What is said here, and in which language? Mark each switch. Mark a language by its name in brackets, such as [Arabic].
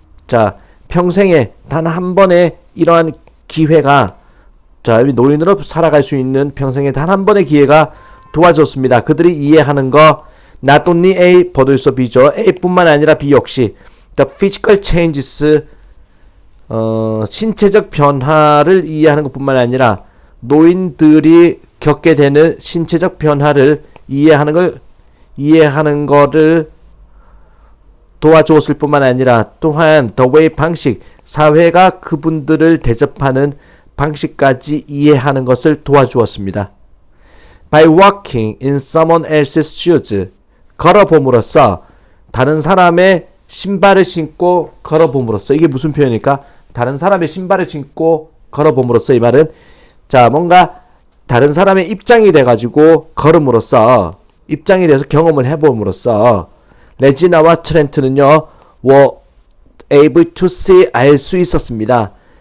[Korean] 자, 평생에 단 한 번의 이러한 기회가, 자, 노인으로 살아갈 수 있는 평생에 단 한 번의 기회가 도와줬습니다. 그들이 이해하는 거, [English] not only A, but also B [Korean] 죠. A뿐만 아니라 B 역시 [English] the physical changes, [Korean] 신체적 변화를 이해하는 것뿐만 아니라 노인들이 겪게 되는 신체적 변화를 이해하는 거를 도와주었을 뿐만 아니라 또한 [English] the way, [Korean] 방식, 사회가 그분들을 대접하는 방식까지 이해하는 것을 도와주었습니다. [English] By walking in someone else's shoes. [Korean] 걸어봄으로써, 다른 사람의 신발을 신고 걸어봄으로써. 이게 무슨 표현일까? 다른 사람의 신발을 신고 걸어봄으로써. 이 말은, 자, 뭔가 다른 사람의 입장이 돼가지고 걸음으로써, 입장이 돼서 경험을 해봄으로써 레지나와 트렌트는요, [English] were able to see, [Korean] 알 수 있었습니다.